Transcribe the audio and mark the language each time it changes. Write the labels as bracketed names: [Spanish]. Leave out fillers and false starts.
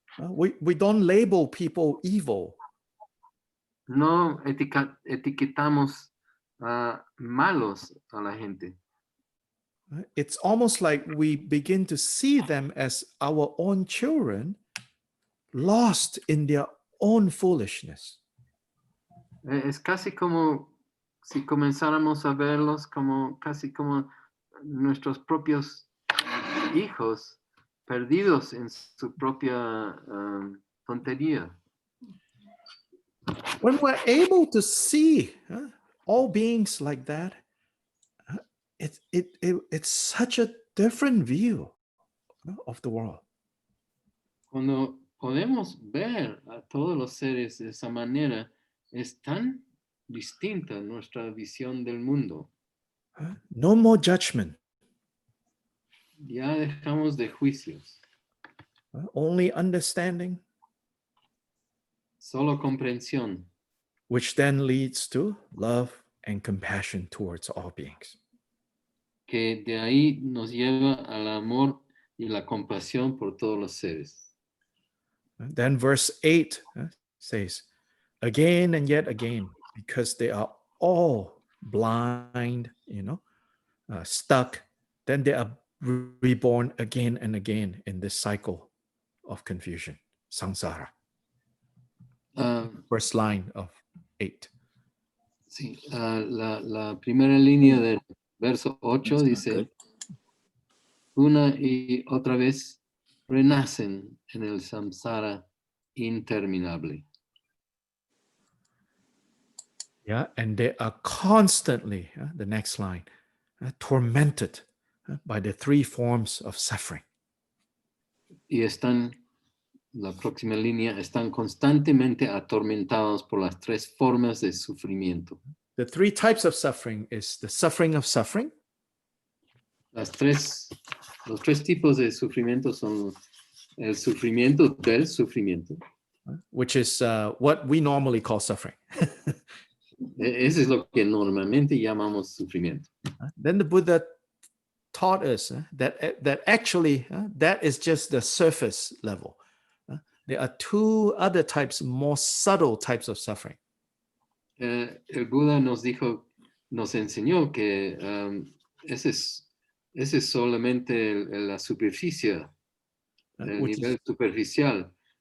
[English] We don't label people evil. [Spanish] no etiquetamos malos a la gente. [English] It's almost like we begin to see them as our own children, lost in their own foolishness. [Spanish] Es casi como si comenzáramos a verlos casi como nuestros propios hijos perdidos en su propia tontería. [English] When we're able to see all beings like that, it's such a different view of the world. [Spanish] Cuando podemos ver a todos los seres de esa manera, es tan distinta nuestra visión del mundo. [English] No more judgment, [Spanish] Ya dejamos de juicios, [English] only understanding, [Spanish] solo comprensión, [English] which then leads to love and compassion towards all beings. [Spanish] que de ahí nos lleva al amor y la compasión por todos los seres. [English] Then verse 8 says, again and yet again, because they are all blind, stuck, then they are reborn again and again in this cycle of confusion, samsara. Ah, First line of 8. [Spanish] sí, la primera línea del verso 8 dice, una y otra vez renacen en el samsara interminable. [English] Yeah, and they are constantly, the next line, tormented by the three forms of suffering. [Spanish] Y están, la próxima línea, están constantemente atormentados por las tres formas de sufrimiento. [English] The three types of suffering is the suffering of suffering, [Spanish] Los tres tipos de sufrimiento son el sufrimiento del sufrimiento. [English] which is what we normally call suffering. [Spanish] Ese es lo que normalmente llamamos sufrimiento. [English] Then the Buddha taught us that actually that is just the surface level. There are two other types, more subtle types of suffering. [Spanish] El Buda nos enseñó que ese es solamente la superficie, el nivel superficial.